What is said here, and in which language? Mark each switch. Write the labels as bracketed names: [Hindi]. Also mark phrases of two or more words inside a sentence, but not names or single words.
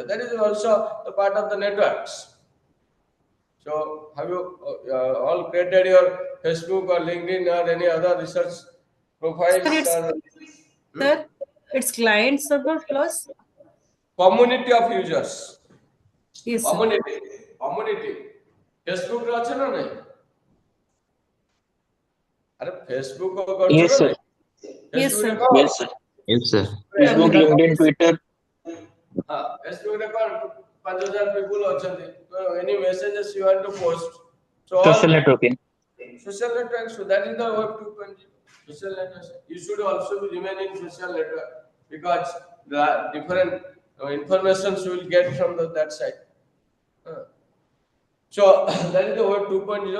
[English] That is also the part of the networks. So have you all created your Facebook or LinkedIn or any other research profiles? Sir, it's client server plus. Community of users. Yes, sir. [Odia] Community. Facebook ରେ ଅଛି ନା ନାହିଁ? ଆରେ Facebook କରୁଛ [English] Yes, [Odia] ନା [English] sir. [Odia] ନାହିଁ? [English] Yes, [Odia] Facebook ରେ [English] sir. [Odia] କଣ? [English] Yes, sir. Yes, sir. Facebook Facebook, [Odia] ରେ [English] LinkedIn, Twitter. [Odia] ହଁ, Facebook ରେ କଣ 5,000 people ଅଛନ୍ତି. [English] So any messages you want to post. So all Social networking. social network, so that is the Web 2.0. Social network. You should also be remain in social network because the different information you will get from that side. So that is the Web 2.0.